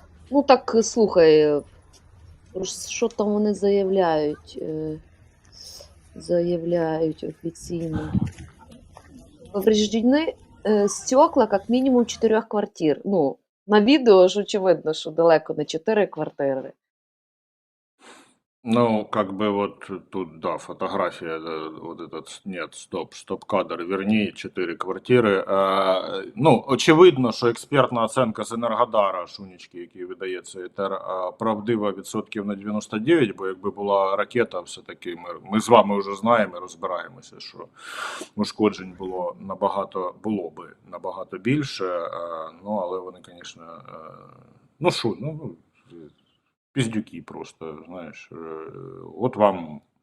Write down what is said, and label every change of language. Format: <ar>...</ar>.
<uk>Ну так, слухай, що там вони заявляють? Заявляють офіційно.</uk> <ru>Повреждены стекла как минимум 4 квартир.</ru> <uk>Ну, на відео ж очевидно, що далеко не 4 квартири.</uk> <ru>Ну, как бы вот тут, да, фотография, вот этот, нет, стоп-кадр, верни,</ru> <uk>4 квартири. Ну, очевидно, що експертна оценка з Енергодара, Шунічки, який видає цей етер, правдива відсотків на 99, бо якби була ракета, все-таки ми з вами вже знаємо і розбираємося, що ушкоджень було би набагато більше, ну, але вони, звісно, ну, що, ну, піздюки просто, знаєш. От вам.</uk>